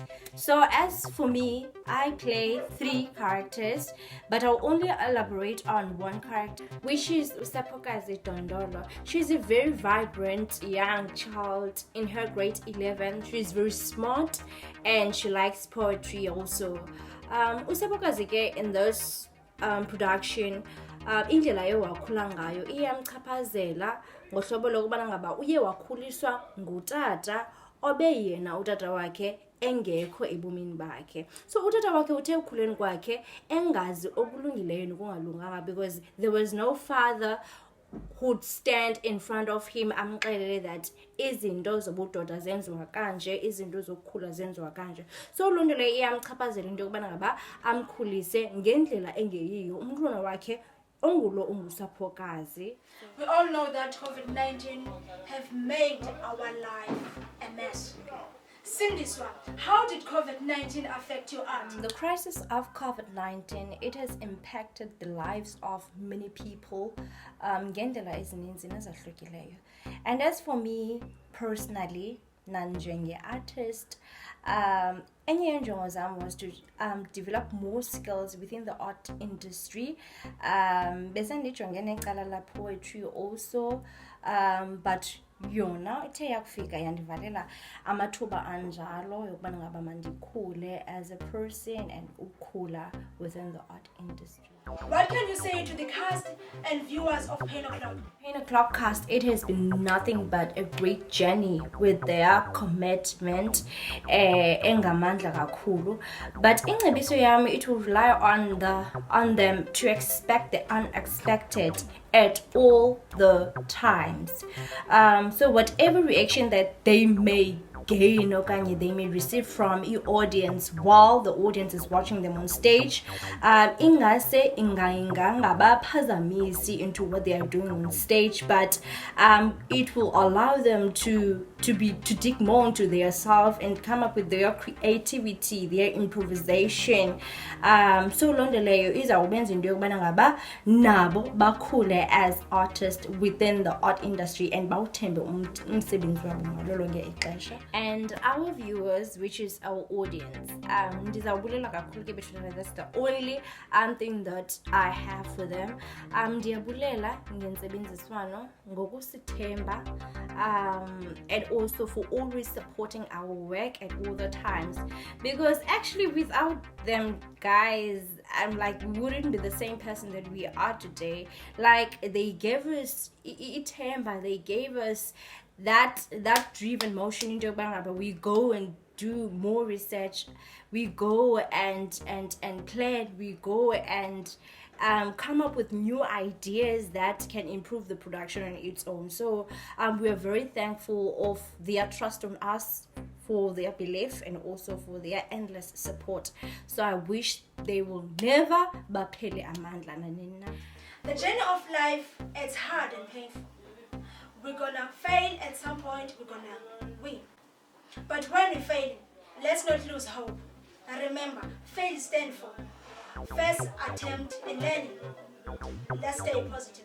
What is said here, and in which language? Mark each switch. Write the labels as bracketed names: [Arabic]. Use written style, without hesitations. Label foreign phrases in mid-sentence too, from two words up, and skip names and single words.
[English] So as for me, I play 3 characters, but I'll only elaborate on one character, which is Usapokazi Dondolo. She's a very vibrant young child in her grade 11. She's very smart and she likes poetry also. Usapokazi in this production, [Xhosa] indlela ewakhula ngayo iyamchaphazela ngohlobo lokubana ngaba uye wakhuliswa ngutata obe yena utata wakhe engekho ebomini bakhe. So utata wakhe uthe ukhuleni kwakhe engazi okulungileyo nokungalunganga, [English] because there was no father who'd stand in front of him amxelele that [Xhosa] izinto zobudoda zenziwa kanje, izinto zokukhula zenziwa kanje. So loo nto leyo iyamchaphazela into yokubana ngaba amkhulise ngendlela engeyiyo umntwana wakhe ongulo ungusaphokazi. [English] We all know that COVID-19 have made our life a mess. Sindiswa, how did COVID-19 affect your art? The crisis of COVID-19, it has impacted the lives of many people [Xhosa] ngendlela ezininzi nezahlukileyo. [English] And as for me personally, [Xhosa] nanjenge artist, enye yenjongo zam [English] was to develop more skills within the art industry. [Xhosa] Bese ndijongene necala la [English] poetry also, [Xhosa] but yona ithe yakufika yandivalela amathuba anjalo yokubana ngaba mandikhule [English] as a person [Xhosa] and ukukhula [English] within the art industry. What can you say to the cast and viewers of Pain O'Clock? Pain O'Clock cast, it has been nothing but a great journey with their commitment [Xhosa] engamandla kakhulu. But ingcebiso yami, [English] it will rely on them to expect the unexpected at all the times. So whatever reaction that they may gain okanye they may receive from your audience while the audience is watching them on stage, [Xhosa] ingase ingabaphazamisi into [English] what they are doing on stage, but it will allow them to dig more into their self and come up with their creativity, their improvisation. [Xhosa] So loo nto leyo izawubenza into yokubana ngaba nabo bakhule [English] as artists within the art industry [Xhosa] and bawuthembe umsebenzi wabo ngalo lonke ixesha. [English] And our viewers, which is our audience, [Xhosa] ndizabulela kakhulu ke bethuna, [English] that's the only thing that I have for them. [Xhosa] Ndiyabulela ngentsebenziswano ngokusithemba, [English] and also for always supporting our work at all the times, because actually without them guys, I'm like, we wouldn't be the same person that we are today. Like, they gave us ithemba, they gave us that driven motion into Bangaba. We go and do more research. We go and plan. We go and come up with new ideas that can improve the production on its own. So we are very thankful of their trust on us, for their belief, and also for their endless support. So I wish they will never [Xhosa] baphele amandla nanini na. [English] The journey of life, it's hard and painful. We're gonna fail at some point, we're gonna win. But when we fail, let's not lose hope. And remember, fail stands for first attempt in learning. Let's stay positive.